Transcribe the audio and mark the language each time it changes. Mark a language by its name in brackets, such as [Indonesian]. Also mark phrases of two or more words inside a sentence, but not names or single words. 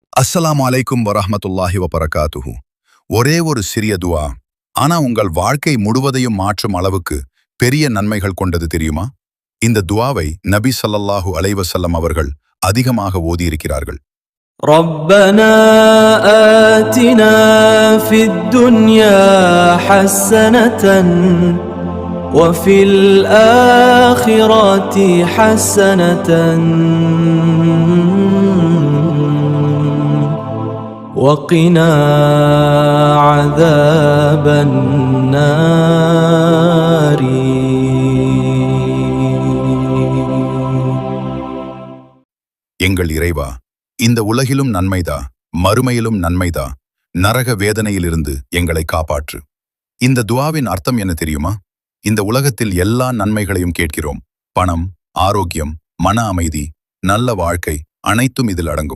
[Arabic] السلام عليكم ورحمة الله وبركاته. [Tamil] ஒரே ஒரு சிறிய துஆ, ஆனா உங்கள் வாழ்க்கை முழுவதையும் மாற்றும் அளவுக்கு பெரிய நன்மைகள் கொண்டது தெரியுமா? இந்த துஆவை நபி [Arabic] صلى الله عليه وسلم [Tamil] அவர்கள் அதிகமாக ஓதியிருக்கிறார்கள். [Arabic] ربنا آتنا في الدنيا حسنة وفي الآخرة حسنة وقنا عذاب النار. [Tamil] எங்கள் இறைவா, இந்த உலகிலும் நன்மைதா, மறுமையிலும் நன்மைதா, நரக வேதனையிலிருந்து எங்களை காப்பாற்று. இந்த துஆவின் அர்த்தம் என்ன தெரியுமா? இந்த உலகத்தில் எல்லா நன்மைகளையும் கேட்கிறோம். பணம், ஆரோக்கியம், மன அமைதி, நல்ல வாழ்க்கை அனைத்தும் இதில் அடங்கும்.